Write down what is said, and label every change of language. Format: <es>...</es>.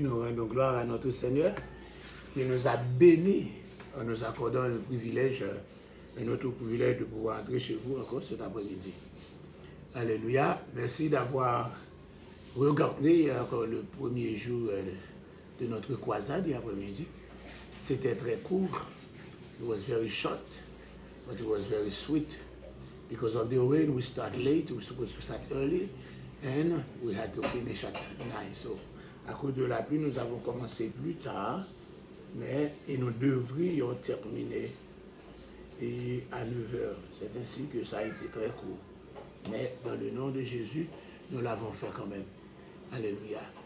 <fr>Nous rendons gloire à notre Seigneur qui nous a bénis en nous accordant le privilège, un autre privilège de pouvoir entrer chez vous encore cet après-midi. Alléluia. Merci d'avoir regardé encore le premier jour de notre croisade après-midi. C'était très court.</fr> <en>It was very short, but it was very sweet. Because of the rain, we start late. We were supposed to start early, and we had to finish at 9.</en> <fr>So, à cause de la pluie, nous avons commencé plus tard, mais nous devrions terminer à 9 heures. C'est ainsi que ça a été très court. Mais dans le nom de Jésus, nous l'avons fait quand même. Alléluia.</fr>